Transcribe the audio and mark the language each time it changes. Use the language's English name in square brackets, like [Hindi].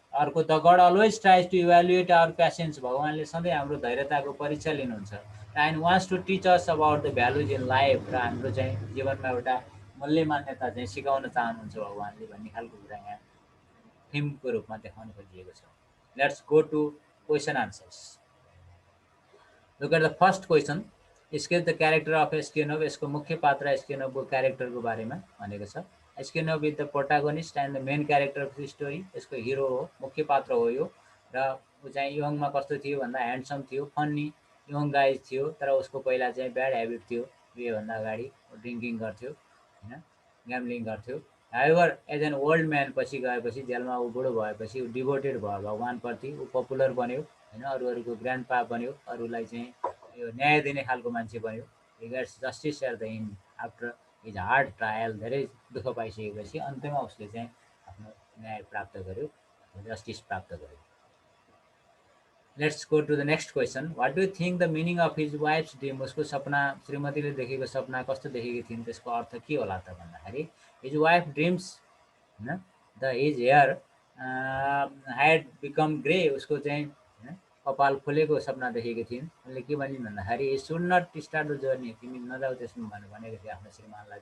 [English] अर्को the god always tries to evaluate our patience, [Nepali] भगवान्ले सधैँ हाम्रो धैर्यताको परीक्षा लिनुहुन्छ। [English] and wants to teach us about the values in life, [Nepali] र हाम्रो चाहिँ जीवनमा एउटा मूल्य मान्यता चाहिँ सिकाउन चाहनुहुन्छ भगवान्ले भन्ने खालको कुरा यहाँ थिमको रूपमा देखाउन खोजिएको छ। [English] Let's go to question answers. Look at the first question, sketch the character of एस्क्युनफ। [Nepali] यसको मुख्य पात्र एस्क्युनफको क्यारेक्टरको बारेमा भनेको छ। [English] एस्क्युनफ is the protagonist and the main character of the story, [Nepali] यसको हिरो हो, मुख्य पात्र हो यो। र ऊ चाहिँ यङमा कस्तो थियो भन्दा ह्यान्डसम थियो, [English] funny young guys [Nepali] थियो, तर उसको पहिला चाहिँ [English] bad habit [Nepali] थियो, बिहेभन्दा अगाडि ड्रिङ्किङ गर्थ्यो होइन, ग्याम्लिङ गर्थ्यो। [English] however as an old man [Nepali] पछि गएपछि जेलमा ऊ बुढो भएपछि ऊ डिभोटेड भयो भगवान्प्रति, ऊ पपुलर बन्यो होइन, अरूहरूको ग्रान्ड पा बन्यो, अरूलाई चाहिँ यो न्याय दिने खालको मान्छे बन्यो। [English] He gets justice at the end after his hard trial. [Nepali] धेरै दुःख पाइसकेपछि अन्त्यमा उसले चाहिँ आफ्नो न्याय प्राप्त गर्यो, जस्टिस प्राप्त गर्यो। [English] Let's go to the next question, what do think the meaning of his wife's dream. [Nepali] उसको सपना, श्रीमतीले देखेको सपना कस्तो देखेकी थिइन्, त्यसको अर्थ के होला त भन्दाखेरि [English] his wife dreams [Nepali] होइन [English] the his hair had become grey, [Nepali] उसको चाहिँ होइन कपाल फुलेको सपना देखेकी थिइन्। उनले के भनिन् भन्दाखेरि [English] he should not start the journey, [Nepali] तिमी नजाऊ त्यसमा भनेर भनेको थियो आफ्नो श्रीमानलाई।